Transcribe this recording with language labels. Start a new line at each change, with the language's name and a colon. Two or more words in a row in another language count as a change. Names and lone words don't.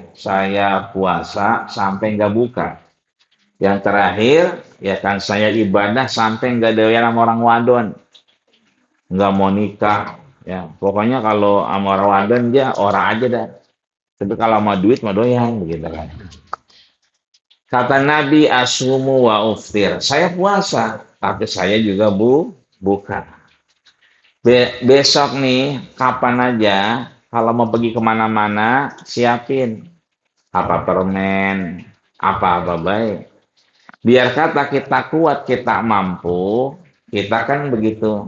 Indonesian: Saya puasa sampai nggak buka. Yang terakhir, ya kan saya ibadah sampai nggak doyan sama orang wadon. Nggak mau nikah. Ya, pokoknya kalau sama orang wadon dia orang aja dah. Tapi kalau mau duit mau doyan begitu kan. Kata Nabi
Arabic: asumu wa uftir.
Indonesian: Saya puasa, tapi saya juga buka. Besok nih, kapan aja, kalau mau pergi kemana-mana, siapin. Apa permen, apa-apa baik. Biar kata kita kuat, kita mampu, kita kan begitu.